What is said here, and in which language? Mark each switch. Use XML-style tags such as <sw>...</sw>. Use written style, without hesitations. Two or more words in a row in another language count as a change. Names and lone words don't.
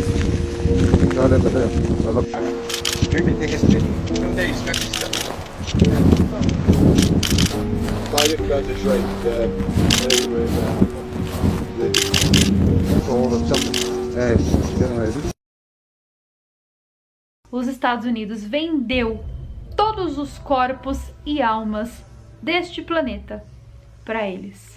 <it>Guarda da te. Quindi che spedi? Non devi scappare. Vai che cosa c'hai?</it> <pt>Os Estados Unidos vendeu todos os corpos e almas deste planeta para eles.</pt>